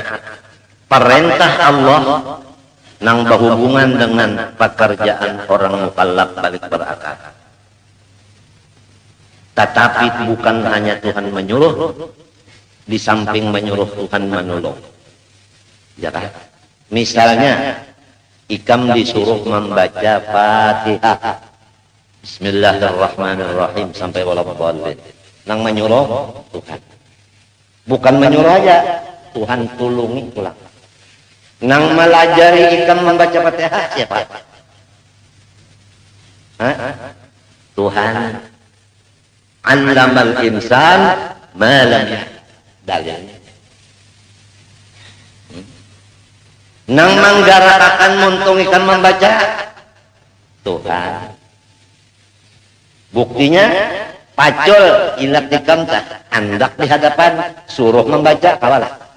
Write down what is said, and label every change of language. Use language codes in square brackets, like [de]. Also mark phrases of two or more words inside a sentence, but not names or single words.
[bjn] Perintah Allah nang berhubungan dengan pekerjaan orang mukallaf balik berakal. Tetapi bukan hanya Tuhan menyuruh, di samping menyuruh Tuhan menolong. Ya kan? Misalnya, ikam disuruh membaca Fatihah. [ar] Bismillahirrahmanirrahim sampai walabbalin. [bjn] Nang menyuruh Tuhan. Bukan menyuruh aja, Tuhan tulungi pulang. Nang melajari ikam membaca Fatihah siapa? Tuhan. [ar] Allamal insan ma lam ya'lam. [bjn] Dalilnya. Nang menggarakakan muntung ikan membaca Tuhan. Buktinya pacul ilat ikam tak andak di hadapan suruh membaca kawalah.